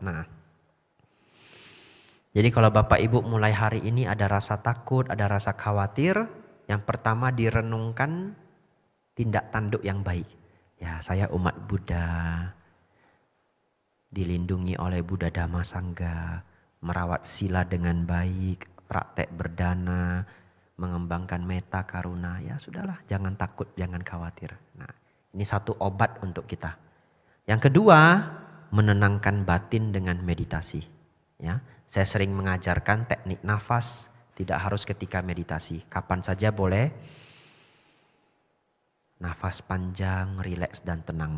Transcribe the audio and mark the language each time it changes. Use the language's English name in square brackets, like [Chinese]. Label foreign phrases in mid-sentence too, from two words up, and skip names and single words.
[Indonesian] Nah, jadi kalau Bapak Ibu mulai hari ini ada rasa takut, ada rasa khawatir, yang pertama direnungkan tindak tanduk yang baik. Ya, saya umat Buddha, dilindungi oleh Buddha Dhamma Sangha, merawat sila dengan baik, praktek berdana, mengembangkan [Pali] metta karuna. [Indonesian] Ya sudahlah, jangan takut, jangan khawatir. Nah, ini satu obat untuk kita. Yang kedua, menenangkan batin dengan meditasi. Ya, saya sering mengajarkan teknik nafas, tidak harus ketika meditasi, kapan saja boleh. Nafas panjang, rileks dan tenang.